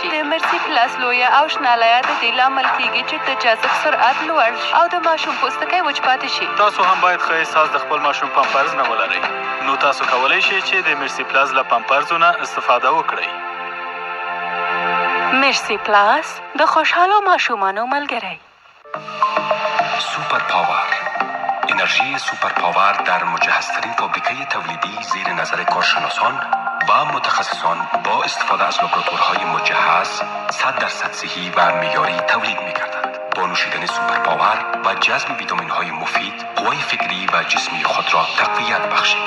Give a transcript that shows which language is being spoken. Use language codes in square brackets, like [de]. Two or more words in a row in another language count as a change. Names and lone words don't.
[ps] د مرسي پلاس لویه او شنه لایه د دې لامل کېږي چې د جذب سرعت لوړ شي او د ماشوم پوستکی وچ پاتې شي. تاسو هم باید ښه احساس د خپل ماشوم پامپرز نه ولرئ، نو تاسو کولی شئ چې د مرسي پلاس له پامپرزو نه استفاده وکړئ. مرسی پلاس د خوشحالو ماشومانو ملګری. [fa] سوپر پاور انرژی سوپر پاور در مجهزترین فابریکه تولیدی زیر نظر کارشناسان و متخصصان با استفاده از لابراتوارهای مجهز 100% صحی و معیاری تولید می‌گردد. با نوشیدن سوپر پاور و جذب ویتامین‌های مفید قوای فکری و جسمی خود را تقویت بخشید.